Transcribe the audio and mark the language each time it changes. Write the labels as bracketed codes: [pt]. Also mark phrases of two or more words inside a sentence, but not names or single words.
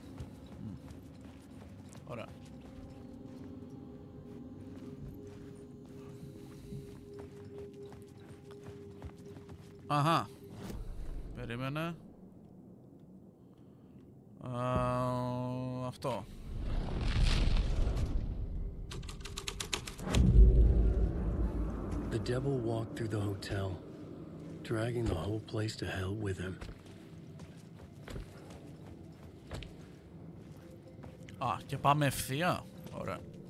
[el] Ωραία. Αχα. Περίμενε. Αυτό. [en] The devil walked through the hotel, dragging the whole place to hell with him. [el] Α, και πάμε ευθεία. Ωραία.